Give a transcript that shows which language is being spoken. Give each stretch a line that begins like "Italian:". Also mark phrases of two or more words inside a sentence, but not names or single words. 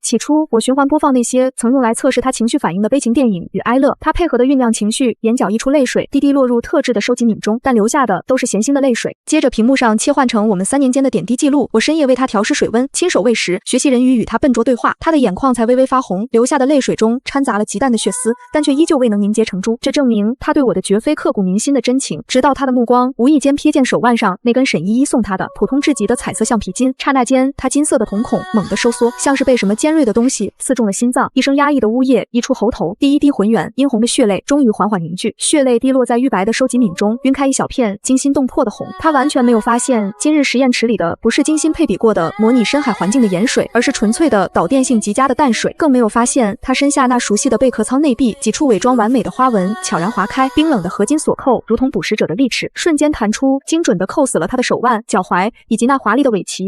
Chinese: 起初，我循環播放那些曾用來測試他情緒反應的悲情電影與哀樂，他配合地醞釀情緒，眼角溢出淚水，滴滴落入特制的收集皿中，但留下的都是鹹腥的淚水。接着，屏幕上切換成我們3年間的點滴記錄。我深夜為他調試水溫，親手餵食，學習人魚與他笨拙對話。他的眼眶才微微發紅，流下的淚水中摻雜了極淡的血絲，但卻依舊未能凝結成珠。這證明他對我的絕非刻骨銘心的真情。直到他的目光無意間瞥見手腕上那根沈依依送他的普通至極的彩色橡皮筋，剎那間，他金色的瞳孔猛地收縮，像是被什麼尖銳的東西刺中了心臟。一聲壓抑的嗚咽溢出喉頭，第一滴渾圓殷紅的血淚終於緩緩凝聚，血淚滴落在玉白的收集皿中，暈開一小片驚心動魄的紅。他完全沒有發現，今日實驗池裡的不是精心配比過的模擬深海環境的鹽水，而是純粹的導電性極佳的淡水，更沒有發現他身下那熟悉的貝殼艙內壁幾處偽裝完美的花紋悄然劃開，冰冷的合金鎖扣如同捕食者的利齒，瞬間彈出，精準地扣死了他的手腕、腳踝以及那華麗的尾鰭。